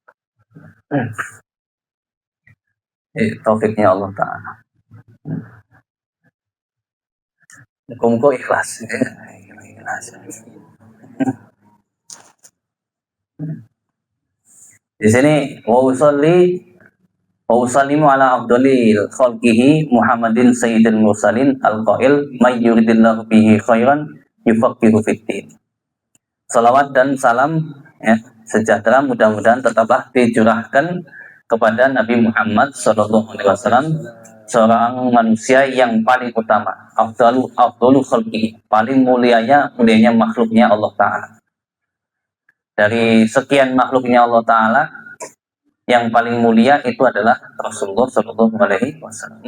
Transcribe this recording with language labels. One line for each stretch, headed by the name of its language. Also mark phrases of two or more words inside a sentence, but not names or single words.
Indonesian: Taufiknya Allah Ta'ala. Muka-muka ikhlas. Di sini
Arabic: وأسلم على أفضل خلقه محمد سيد المرسلين القائل من يرد الله به خيرا يفقهه في الدين.
Indonesian: Salawat dan salam ya, sejahtera mudah-mudahan tetaplah dicurahkan kepada Nabi Muhammad
Arabic: صلى الله عليه وسلم,
Indonesian: seorang manusia yang paling utama,
Arabic: أفضل خلقه,
Indonesian: paling mulianya makhluknya Allah Ta'ala. Dari sekian makhluknya Allah Ta'ala, yang paling mulia itu adalah Rasulullah
Arabic: صلى الله عليه وسلم.